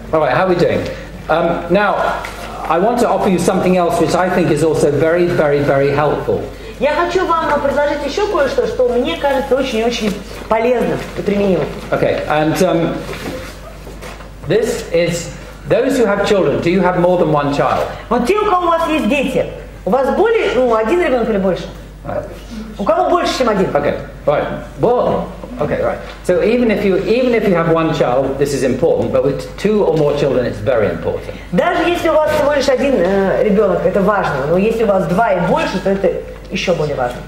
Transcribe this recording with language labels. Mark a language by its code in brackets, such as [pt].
[en] All right, how are we doing? Now, I want to offer you something else which I think is also very, very, very helpful. [ru] Я хочу вам предложить еще кое-что, что мне кажется очень-очень полезным и применимым. [en] Okay, and this is those who have children. Do you have more than one child? [ru] Вот те, у кого у вас есть дети, у вас более, один ребенок или больше? [en] Right. [ru] У кого больше, чем один? [en] Okay, right. Well, okay, right. So even if you have one child, this is important. But with two or more children, it's very important. [ru] Даже если у вас всего лишь один ребенок, это важно. Но если у вас два и больше, то это еще более важно.